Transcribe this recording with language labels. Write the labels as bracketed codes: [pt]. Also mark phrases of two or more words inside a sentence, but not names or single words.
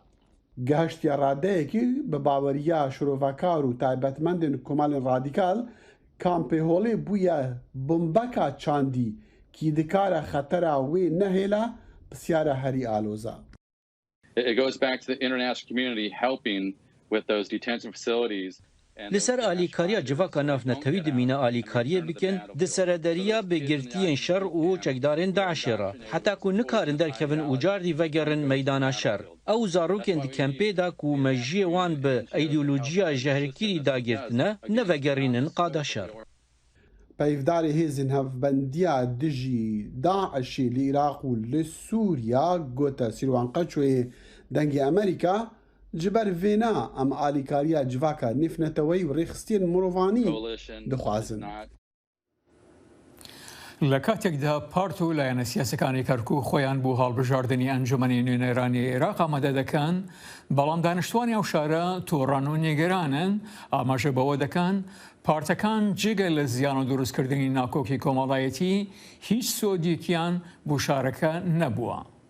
[ku] Gehiştiya radeyekî bi baweriya şirovekar û taybetmendên komalên radîkal Kampê Holê bûye bombeka çandî kî dikare xetera wê nehêle pisyare herî aloza. [en] It goes back to the international community helping with those detention facilities. [ku] Li ser alîkariya civaka navnetewî dimîne alîkariyê bikin di serederiya bêgirtiyên şer û çekdarên Daişê ra heta ku nikarin derkevin û cardî vegerin meydana şer. Ew zarokên di kempê da ku mejiyê wan bi îdeolojiya jehrkirî dagirtine nevegerînin qada şer. Peyvdarê hêzên hevbendiya dijî Daişê li Iraq û li Sûriya gote Sîrwan Qeçoyê dengê Amerîka ji ber vêna em alîkariya civaka nêfneteweyî û rêxistiyên mirovanî dixwazin. [ckb] لە کاتێکدا پارت و لایەنە سیاسەکانی کەرکوو خۆیان بۆ هەڵبژاردننی ئەنجومەنی نوێنەرانی عێراق ئامادە دەکەن بەڵام دانیشتوانی ئەو شارە تۆڕان و نیگەرانن ئاماژە بەوە دەکەن پارتەکان جگە لە زیان و دروستکردنی ناکۆکی کۆمەڵایەتی هیچ سۆدیکیان بۆ شارەکە نەبووە.